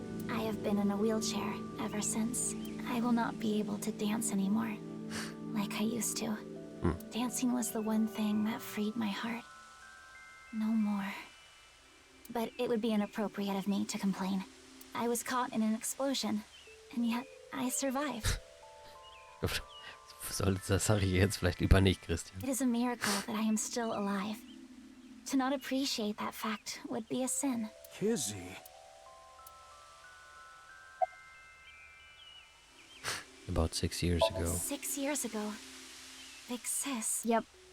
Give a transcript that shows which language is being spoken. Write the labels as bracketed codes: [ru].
[en] I have been in a wheelchair ever since. I will not be able to dance anymore, like I used to. Dancing was the one thing that freed my heart. No more. But it would be inappropriate of me to complain. I was caught in an explosion, and yet I survived. [de] Das sage ich jetzt vielleicht lieber nicht, Christian. [en] It is a miracle that I am still alive. To not appreciate that fact would be a sin. Kizzy. About 6 years ago. 6 years ago. Big Sis. yep.